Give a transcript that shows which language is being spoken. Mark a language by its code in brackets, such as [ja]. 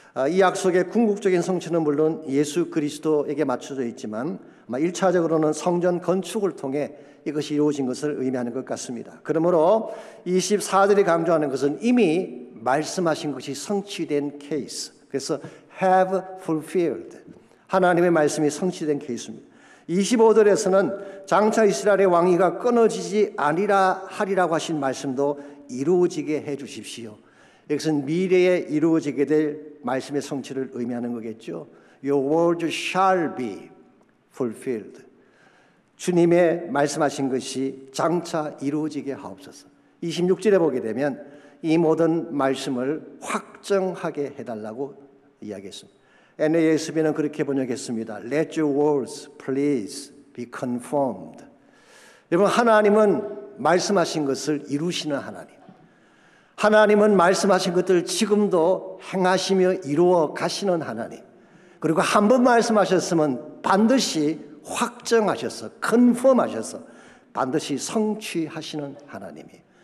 [ko] 이 약속의 궁극적인 성취는 물론 예수 그리스도에게 맞춰져 있지만 1차적으로는 성전 건축을 통해 이것이 이루어진 것을 의미하는 것 같습니다. 그러므로 24절이 강조하는 것은 이미 말씀하신 것이 성취된 케이스. [en] 그래서 have fulfilled. [ko] 하나님의 말씀이 성취된 케이스입니다. 25절에서는 장차 이스라엘의 왕위가 끊어지지 아니라 하리라고 하신 말씀도 이루어지게 해 주십시오. 여기서는 미래에 이루어지게 될 말씀의 성취를 의미하는 거겠죠. [en] Your word shall be fulfilled. [ko] 주님의 말씀하신 것이 장차 이루어지게 하옵소서. 26절에 보게 되면 이 모든 말씀을 확정하게 해달라고 이야기했습니다. NASB는 그렇게 번역했습니다. [en] Let your words please be confirmed. [ko] 여러분 하나님은 말씀하신 것을 이루시는 하나님. 하나님은 말씀하신 것들 지금도 행하시며 이루어 가시는 하나님. 그리고 한 번 말씀하셨으면 반드시 확정하셔서 컨펌하셔서 반드시 성취하시는 하나님이에요.